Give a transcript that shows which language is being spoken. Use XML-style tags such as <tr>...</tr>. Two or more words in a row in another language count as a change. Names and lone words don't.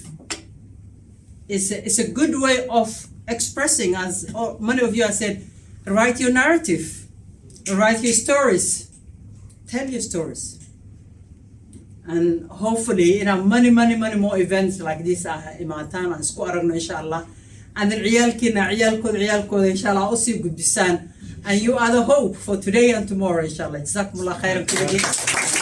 <en>It's a good way of expressing, as many of you have said, write your narrative, write your stories, tell your stories. And hopefully, many more events like this</en> <so>imaatan aan isku aragno inshallah.</so> <en>And then</en> <so>ciyaalkooda inshallah usii gudbisaan.</so> <en>And you are the hope for today and tomorrow inshallah.</en> <ar>جزاكم الله خيرا.</ar>